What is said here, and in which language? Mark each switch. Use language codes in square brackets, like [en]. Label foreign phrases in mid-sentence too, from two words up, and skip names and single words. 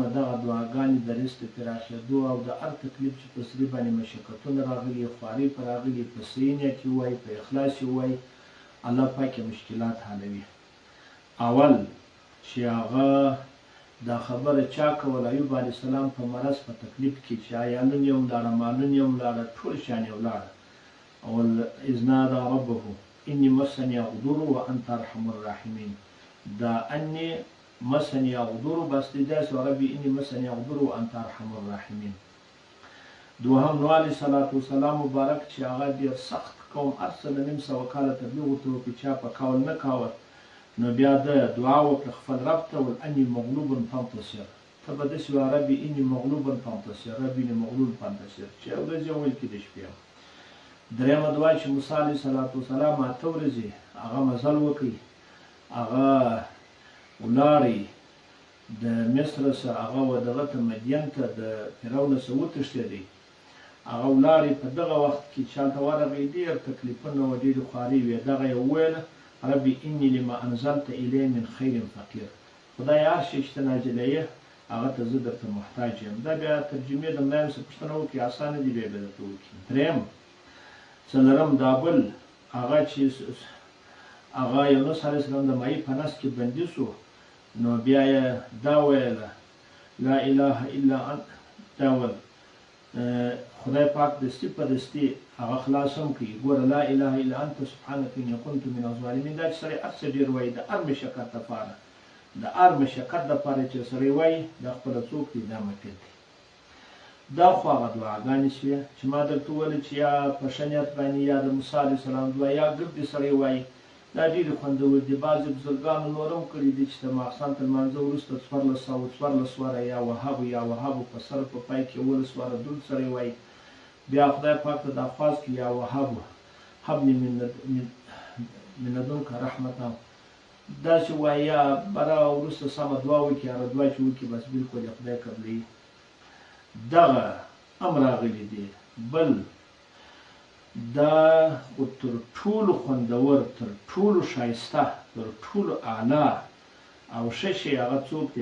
[ps] دغه دعاګانې د رزق د پراخېدو او د هر تکلیف چې په سړي باندې مشقتونه راغلي، خوارۍ په راغلي، په صحیح نیت یې ووایي، په اخلاص یې ووایي، الله پاک یې مشکلات حلوي. اول چې هغه دا خبره چا کول، ایوب علیه السلام په مرض په تکلیف کې چې عیالون یې ولاړه، مالون یې ولاړه، ټول شیان یې ولاړه. [ar] اول اذ نادى ربه اني مسني الضر وانت ارحم الراحمین. دا انی مسني الضر [ps] بس داسې [ar] ربي اني مسني الضر وانت ارحم الراحمین. [ps] دوهم نوح علیه السلام مبارک چې هغه ډېر سخت قوم هر څه له نیم سوه کاله تبلیغ ورته وکړي، چا په قول نه کاوه، نو بیا د دعا وکړه خپل رب ته ول [ar] اني مغلوب فانتصر. [ps] ته به داسې وایه [ar] ربي اني مغلوب فانتصر، ربي اني مغلوب فانتصر، [ps] چې یو ورځ یې وویل کې د شپې. درېیمه دعا چې موسی علیه السلام 8 ورځې هغه مزل وکړي، هغه ولاړی د مصر څخه، هغه دغه ته مدین ته د فرعون څخه وتښتېدی، هغه ولاړی. په دغه وخت کې چې هلته ورغی ډېر تکلیفونه و، ډېرې خوارۍ وې. دغه یې وویله [ar] ربي اني لما انزلت الی من خیر فقیر. [ps] خدای هر شی چې ته نازلوې هغه ته زه درته محتاج یم. دا بیا ترجمې د ملایم څخه پوښتنه وکړي، اسانه دي، بیا به درته وکړي. درېیم څلورم دا بل هغه چې هغه یونس علیه السلام د مایي په نس کې بندي سو، نو بیا یې دا ویله [ar] لا اله الا انت. [ps] دا ویل خدای پاک دستي په دستي هغه خلاص هم کوي. [ar] ګوره لا اله الا انت سبحانك اني كنت من الظالمین. [ps] دا چې سړی هر څه ډېر وایي د هر مشقت دپاره، د هر مشقت دپاره چې سړی وایي دا خپله څوک دی، دا مکر دی. دا خو هغه دعاګانې شوې چې ما درته وویل چې یا په ښه نیت باندې یا د موسی علیه السلام دعا یا ګردې سړی وایي، دا ډېرې خوندور دي. بعضې بزرګانو نور هم کړي دي چې د ماښام تر لمانځه وروسته 1400 واره [ar] یا وهابو [ps] په سر په پای کې 11 واره درود سړی وایي، بیا خدای پاک ته دا خواست کړي [ar] یا وهابو حبني من لدنک رحمته، [ps] داسې وایي، یا بره وروسته سمه دعا وکړي، هره دعا چې وکړي بس بلکل یې خدای قبلوي. دغه هم راغلی دی. بل دا خو تر ټولو خوندور، تر ټولو ښایسته، تر ټولو اعلی او ښه شی هغه څوک دی؟